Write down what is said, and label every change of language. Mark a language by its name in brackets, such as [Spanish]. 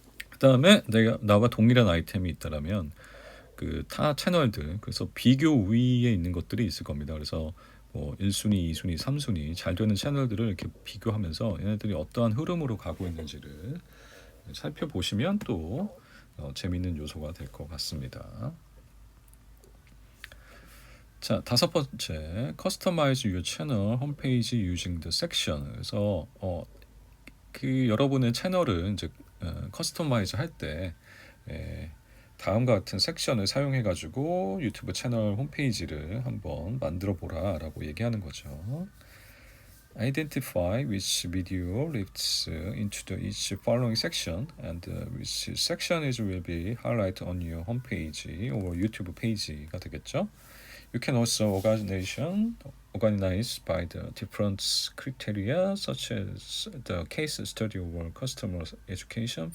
[Korean] 그 다음에 나와 동일한 아이템이 있다라면 그 타 채널들 그래서 비교 우위에 있는 것들이 있을 겁니다. 그래서 뭐 1순위, 2순위, 3순위 잘 되는 채널들을 이렇게 비교하면서 얘네들이 어떠한 흐름으로 가고 있는지를 살펴보시면 또 재미있는 요소가 될 것 같습니다. 자, 다섯 번째, [English] Customize your channel homepage using the section. [Korean] 그래서 그 여러분의 채널을 이제 커스터마이즈 할 때 다음과 같은 섹션을 사용해 가지고 유튜브 채널 홈페이지를 한번 만들어 보라라고 얘기하는 거죠. [English] Identify which video leads into the each following section, and which section is will be highlighted on your homepage or YouTube page [Korean] 가 되겠죠. [English] You can also organize by the different criteria such as the case study or customer education.